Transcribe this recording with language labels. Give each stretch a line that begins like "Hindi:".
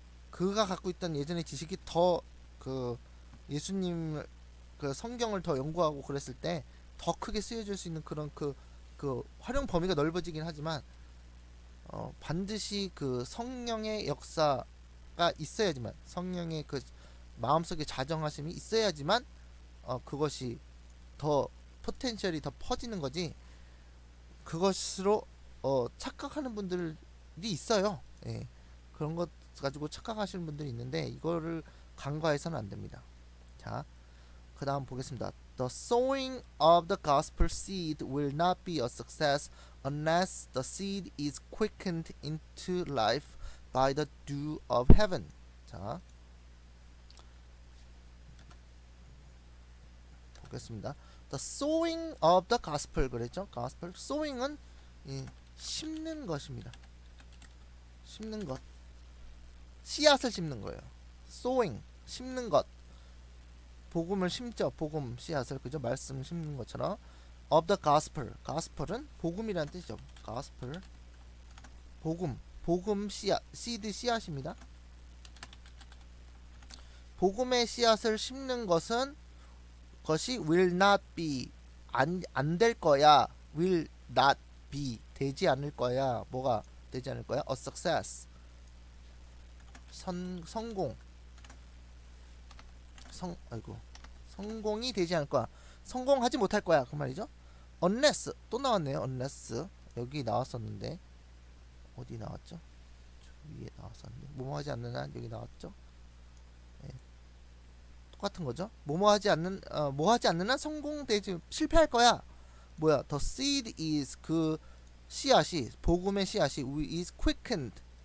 Korean: 그가 갖고 있던 예전의 지식이 더 그 예수님 그 성경을 더 연구하고 그랬을 때 더 크게 쓰여질 수 있는 그런 그 활용 범위가 넓어지긴 하지만 반드시 그 성령의 역사가 있어야지만 성령의 그 마음속에 자정하심이 있어야지만 그것이 더 포텐셜이 더 퍼지는 거지. 그것으로 착각하는 분들이 있어요. 예. 그런 것 가지고 착각하시는 분들이 있는데 이거를 간과해서는 안 됩니다. 자, 그 다음 보겠습니다.
English: The sowing of the gospel seed will not be a success unless the seed is quickened into life by the dew of heaven.
Korean: 자, 보겠습니다.
English: The sowing of the gospel
Korean: 그랬죠?
English: gospel.
Korean: sowing은 심는 것입니다. 심는 것. 씨앗을 심는 거예요. sowing 심는 것. 복음을 심죠. 복음 씨앗을 그죠? 말씀 심는 것처럼
English: of the gospel.
Korean: gospel은 복음이라는 뜻이죠. gospel. 복음 씨앗. seed 씨앗입니다. 복음의 씨앗을 심는 것은 것이
English: will not be
Korean: 안 될 거야.
English: will not be
Korean: 되지 않을 거야. 뭐가 되지 않을 거야?
English: a success.
Korean: 성공. 성공이 되지 않을 거야. 성공하지 못할 거야. 그 말이죠. unless 또 나왔네요. unless 여기 나왔었는데 어디 나왔죠? 위에 나왔었는데 뭐뭐 하지 않는 한 여기 나왔죠? 네. 똑같은 거죠. 뭐뭐 하지 않는 뭐 하지 않는 한 성공되지 실패할 거야. 뭐야?
English: The seed is
Korean: 그 씨앗이 복음의 씨앗이
English: is quickened.